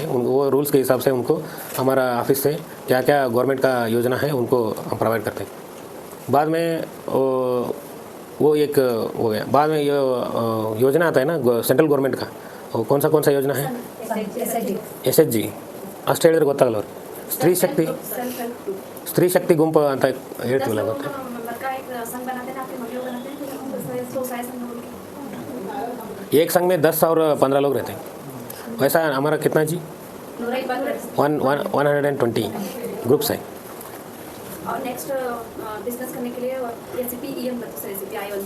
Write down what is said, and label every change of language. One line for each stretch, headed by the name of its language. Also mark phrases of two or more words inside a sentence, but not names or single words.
Hindi: वो रूल्स के हिसाब से उनको हमारा ऑफिस से क्या क्या गवर्नमेंट का योजना है उनको हम प्रोवाइड करते हैं। बाद में वो एक हो गया। बाद में ये योजना आता है ना
English: central government
Hindi: का, वो कौन सा योजना है? SHG,
Kannada: ಅಷ್ಟೇಳಿದ್ರೆ ಗೊತ್ತಾಗಲ್ಲ ಅವ್ರಿಗೆ। ಸ್ತ್ರೀ ಶಕ್ತಿ ಗುಂಪು ಅಂತ ಹೇಳ್ತೀವಲ್ಲ, ಗೊತ್ತಾ?
Hindi: एक संघ में 10 और 15 लोग रहते हैं। वैसा हमारा कितना जी? 120 ग्रुप्स है। और
English: next business
Hindi: करने के लिए SCP EM SCP I1